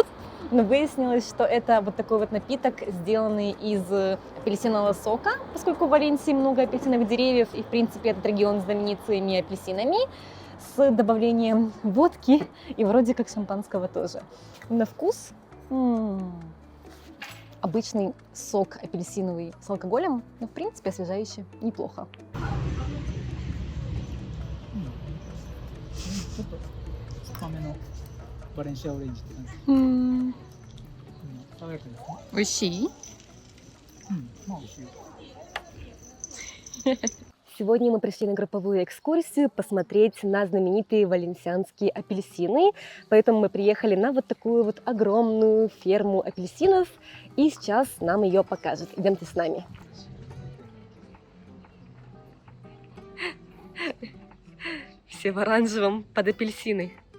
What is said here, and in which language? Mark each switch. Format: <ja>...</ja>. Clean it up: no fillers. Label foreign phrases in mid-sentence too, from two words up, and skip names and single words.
<ru>Но выяснилось, что это вот такой вот напиток, сделанный из апельсинового сока, поскольку в Валенсии много апельсиновых деревьев, и, в принципе, этот регион знаменит своими апельсинами, с добавлением водки и вроде как шампанского тоже. На вкус обычный сок апельсиновый с алкоголем, но, в принципе, освежающий, неплохо.</ru> <ja>ちょっと深めのバレンシアオレンジって感じ。爽やかですね。美味しい? まあ美味しい。</ja> <ru>Сегодня мы пришли на групповую экскурсию посмотреть на знаменитые валенсианские апельсины. Поэтому мы приехали на вот такую вот огромную ферму апельсинов. И сейчас нам ее покажут. Идемте с нами. Все в оранжевом под апельсины.</ru>